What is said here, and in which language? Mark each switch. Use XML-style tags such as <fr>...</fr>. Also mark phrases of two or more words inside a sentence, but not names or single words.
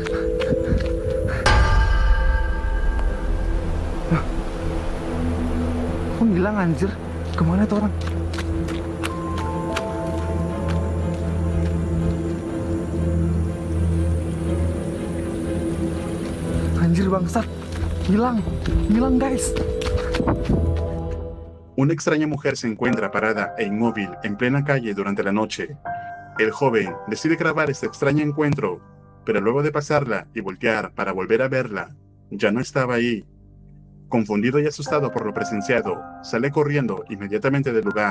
<id>Kok hilang anjir? Kemana tuh orang? Anjir bangsat. Hilang guys.</id> <es>Una extraña mujer se encuentra parada e inmóvil en plena calle durante la noche. El joven decide grabar este extraño encuentro, pero luego de pasarla y voltear para volver a verla, ya no estaba ahí. Confundido y asustado por lo presenciado, sale corriendo inmediatamente del lugar.</es>